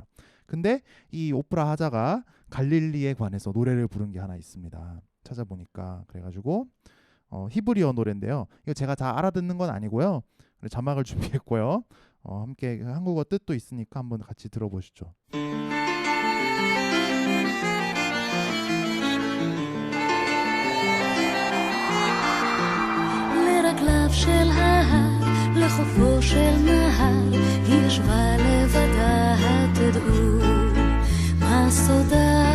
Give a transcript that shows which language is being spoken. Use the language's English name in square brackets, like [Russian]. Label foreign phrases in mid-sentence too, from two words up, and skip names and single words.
[Korean] 근데 이 오프라 하자가 갈릴리에 관해서 노래를 부른 게 하나 있습니다. 찾아보니까. 그래가지고 히브리어 노래인데요. 이거 제가 다 알아듣는 건 아니고요. 자막을 준비했고요. 함께 한국어 뜻도 있으니까 한번 같이 들어보시죠. [Hebrew] לרגליו של ההר, לחופו של נהר, היא ישבה לבדה, תדעו מה סודה.